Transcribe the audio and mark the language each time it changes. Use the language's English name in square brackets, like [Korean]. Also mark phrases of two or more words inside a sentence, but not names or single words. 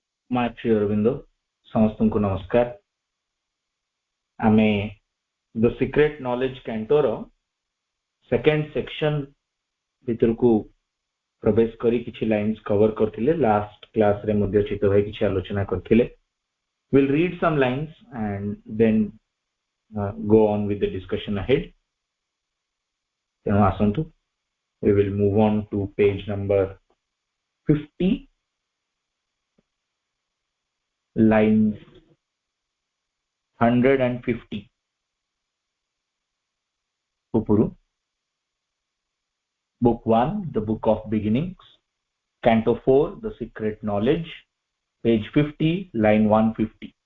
[Odia] My Sri Aurobindo, ସମସ୍ତଙ୍କୁ ନମସ୍କାର। ଆମେ ଦ ସିକ୍ରେଟ ନଲେଜ କ୍ୟାଣ୍ଟୋର [English] second section [Odia] ଭିତରକୁ ପ୍ରବେଶ କରି କିଛି [English] lines cover [Odia] କରିଥିଲେ। ଲାଷ୍ଟ କ୍ଲାସରେ ମଧ୍ୟ ଚିତ ଭାଇ କିଛି ଆଲୋଚନା କରିଥିଲେ। [English] we'll read some lines and then go on with the discussion ahead. [Odia] ତେଣୁ ଆସନ୍ତୁ, [English] we will move on to page number 50, lines 150 upuru. Book 1, the book of beginnings, canto 4, the secret knowledge, page 50, line 150.